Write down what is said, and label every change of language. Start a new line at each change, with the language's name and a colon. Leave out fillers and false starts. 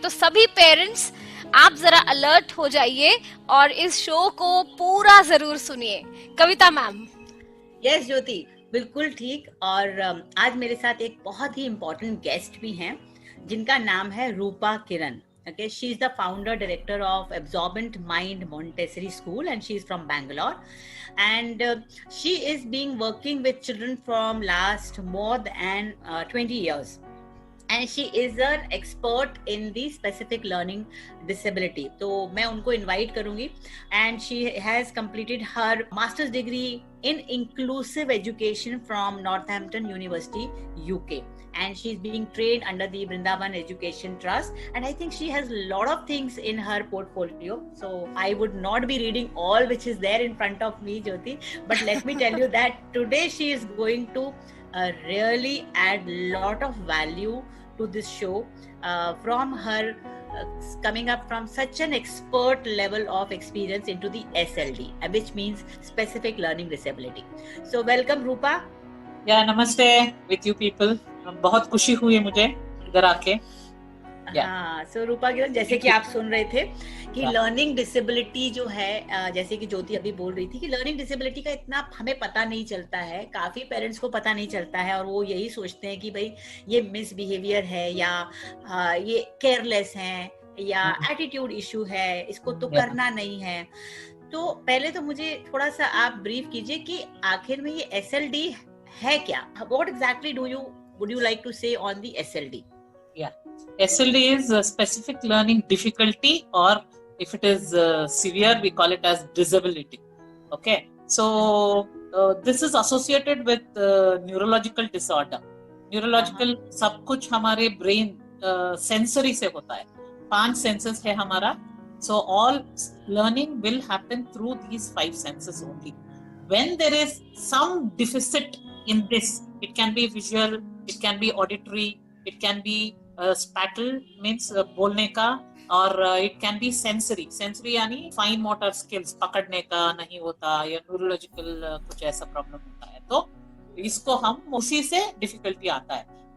Hindi: तो सभी पेरेंट्स आप जरा अलर्ट हो जाइए और इस शो को पूरा जरूर सुनिए। कविता मैम। यस ज्योति, बिल्कुल ठीक। और आज मेरे साथ एक बहुत ही इम्पोर्टेंट गेस्ट भी हैं जिनका नाम है रूपा किरण।
English: Okay, she is the founder director of Absorbent Mind Montessori School and she is from Bangalore, and she is being working with children from last more than 20 years, and she is an expert in the specific learning disability.
Hindi: तो मैं उनको invite करूंगी,
English: and she has completed her master's degree in inclusive education from Northampton University, UK. And she's being trained under the Vrindavan Education Trust, and I think she has a lot of things in her portfolio, so I would not be reading all which is there in front of me, Jyoti, but let me tell you that today she is going to really add lot of value to this show from her coming up from such an expert level of experience into the SLD, which means specific learning disability. So welcome Rupa. या नमस्ते with you people.
Hindi: बहुत खुशी हुई मुझे इधर आके। हाँ, सो रूपा किरण, जैसे कि आप सुन रहे थे कि लर्निंग डिसेबिलिटी जो है, जैसे कि ज्योति अभी बोल रही थी कि लर्निंग डिसेबिलिटी का इतना हमें पता नहीं चलता है, काफी पेरेंट्स को पता नहीं चलता है, और वो यही सोचते हैं कि भाई ये मिसबिहेवियर है या ये केयरलेस है या एटीट्यूड इशू है, इसको तो करना नहीं है। तो पहले तो मुझे थोड़ा सा आप ब्रीफ कीजिए कि आखिर में ये SLD है क्या?
English: What exactly would you like to say on the SLD? Yeah, SLD is a specific learning difficulty, or if it is severe, we call it as disability. Okay, so this is associated with neurological disorder.
Hindi: Neurological सब कुछ हमारे brain sensory से होता है।
English: 5 senses
Hindi: है हमारा,
English: so all learning will happen through these 5 senses only. When there is some deficit in this, it can be visual, it can be auditory, it can be spatial, means
Hindi: बोलने का,
English: और it can be sensory यानी fine motor skills,
Hindi: पकड़ने का नहीं होता,
English: या neurological
Hindi: कुछ ऐसा प्रॉब्लम होता है, तो इसको हम उसी से डिफिकल्टी आता है।